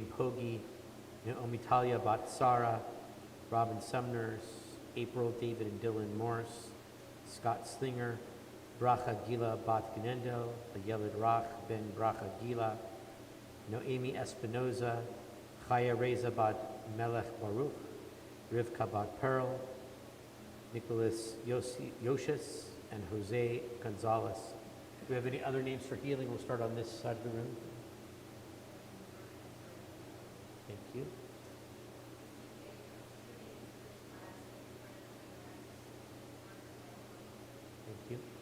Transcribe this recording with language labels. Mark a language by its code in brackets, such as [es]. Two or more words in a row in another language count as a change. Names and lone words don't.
[en] Pogi, Naomi Talia bat Sara, Robin Sumners, April, David and Dylan Morris, Scott Slinger, Bracha Gila bat Ganendo, Yelid Rach ben Bracha Gila, Noemi Espinoza, Chaya Reza bat Melech Baruch, Rivka bat Pearl, Nicholas Yoshis, and Jose Gonzalez. Do we have any other names for healing? We'll start on this side of the room. Thank you. Thank you.